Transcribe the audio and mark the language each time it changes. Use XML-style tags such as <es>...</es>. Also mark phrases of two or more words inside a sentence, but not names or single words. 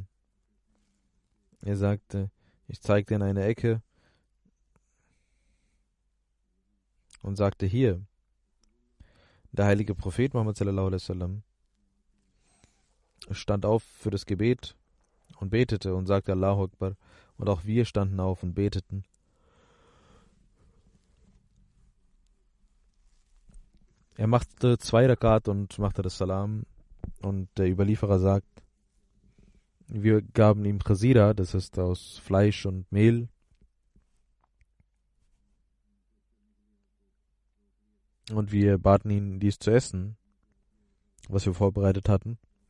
<de>Er sagte, ich zeigte in eine Ecke und sagte: Hier. Der heilige Prophet Muhammad</de> <ar>صلى الله عليه وسلم</ar> <de>stand auf für das Gebet und betete und sagte</de> <ar>الله أكبر,</ar> <de>und auch wir standen auf und beteten. Er machte 2 Rakat und machte das Salam, und der Überlieferer sagt, wir gaben ihm Khazira, das ist aus Fleisch und Mehl, und wir baten ihn, dies zu essen, was wir vorbereitet hatten.</de>